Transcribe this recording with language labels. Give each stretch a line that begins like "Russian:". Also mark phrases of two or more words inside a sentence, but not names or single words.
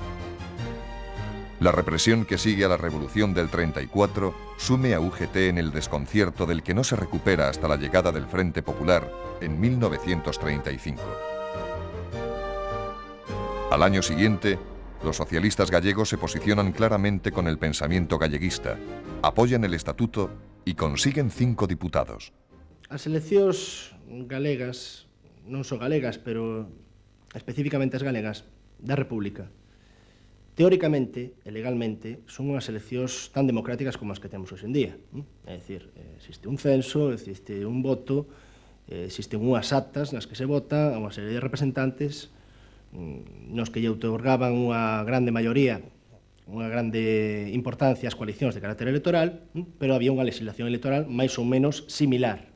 Spanish: La represión que sigue a la Revolución del 34 sume a UGT en el desconcierto del que no se recupera hasta la llegada del Frente Popular en 1935. Al año siguiente, los socialistas gallegos se posicionan claramente con el pensamiento galleguista, apoyan el estatuto y consiguen 5 diputados.
Galician: As eleccións galegas, non só galegas, pero especificamente as galegas, da República, teóricamente e legalmente son unhas eleccións tan democráticas como as que temos hoxe en día. É dicir, existe un censo, existe un voto, existen unhas actas nas que se vota a unha serie de representantes nos que lle outorgaban unha grande maioría, unha grande importancia ás coalicións de carácter electoral, pero había unha legislación electoral máis ou menos similar.